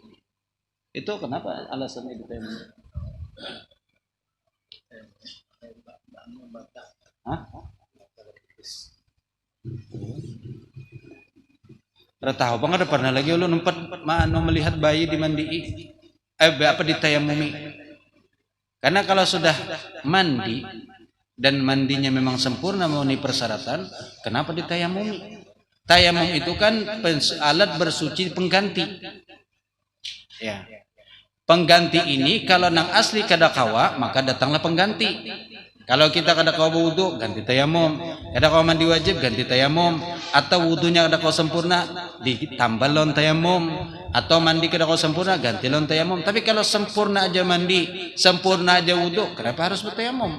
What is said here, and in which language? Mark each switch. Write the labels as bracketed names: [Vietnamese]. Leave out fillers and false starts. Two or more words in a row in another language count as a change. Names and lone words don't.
[Indonesian] Itu kenapa alasannya ditayamumi? Hah? Tahu apa nggak ada pernah lagi ulun melihat bayi dimandi apa ditayamumi? Karena kalau sudah mandi dan mandinya memang sempurna memenuhi persyaratan, kenapa ditayamumi? Tayamum itu kan alat bersuci pengganti. Ya. [Banjar] Pengganti ini kalau nang asli kada kawa, maka datanglah pengganti. Kalau kita kada kawa wudu, ganti tayamum. Kada kawa mandi wajib, ganti tayamum. Atau wudunya kada kawa sempurna, ditambah lon tayamum. Atau mandi kada kawa sempurna, ganti lon tayamum. Tapi kalau sempurna aja mandi, sempurna aja wudu, kenapa harus bertayamum?